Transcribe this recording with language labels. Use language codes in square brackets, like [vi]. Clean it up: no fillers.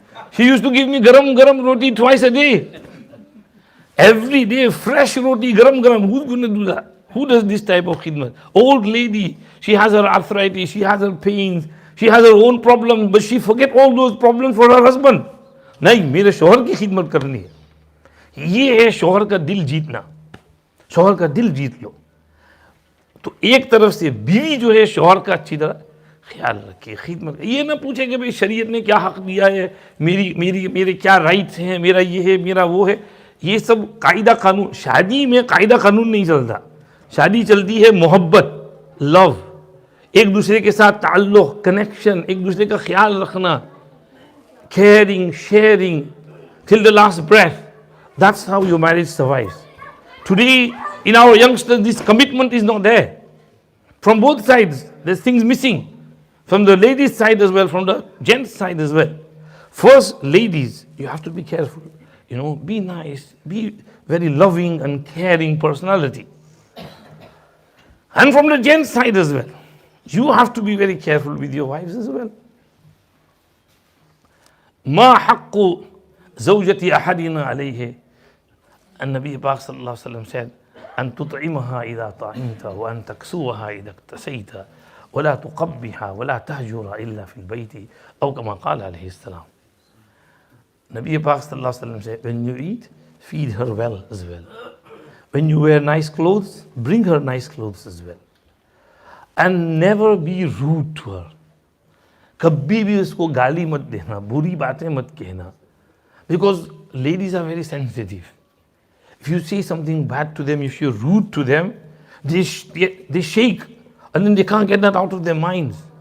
[en] She used to give me garam roti twice a day. Every day, fresh roti, garam. Who's going to do that? Who does this type of khidmat? Old lady, she has her arthritis, she has her pains, she has her own problems, but she forget all those problems for her husband. [hi] नहीं, मेरे शौहर की खिदमत करनी है. ये है शौहर का दिल जीतना. शौहर का दिल जीत लो. तो एक तरफ से बीवी जो है शौहर का अच्छी तरह ख्याल रखे, खिदमत. ये ना पूछे कि भाई शरीयत ने क्या हक दिया है, मेरे क्या राइट्स हैं, मेरा ये है, मेरा वो है. ये सब कायदा कानून. शादी में कायदा कानून नहीं चलता. शादी चलती है मोहब्बत, लव, एक दूसरे के साथ ताल्लुक, कनेक्शन, एक दूसरे का ख्याल रखना, [en] caring, sharing till the last breath. That's how your marriage survives. Today, in our youngsters, this commitment is not there. From both sides, there's things missing. From the ladies' side as well, from the gents' side as well. First, ladies, you have to be careful. Be nice, be very loving and caring personality. And from the gents' side as well, you have to be very careful with your wives as well. [ar] ما حق زوجة أحدنا عليه. [en] And Nabi Pak sallallahu alaihi wasallam said, [ar] أن تطعمها إذا طعمت وأن تكسوها إذا اكتسيت ولا تقبح ولا تهجر إلا في البيت أو كما قال عليه السلام. [en] Nabi Pak sallallahu alaihi wasallam said, when you eat, feed her well as well. When you wear nice clothes, bring her nice clothes as well. And never be rude to her. [hi] कभी भी उसको गाली मत देना, बुरी बातें मत कहना. [en] Because ladies are very sensitive. If you say something bad to them, if you're rude to them, they shake and then they can't get that out of their minds.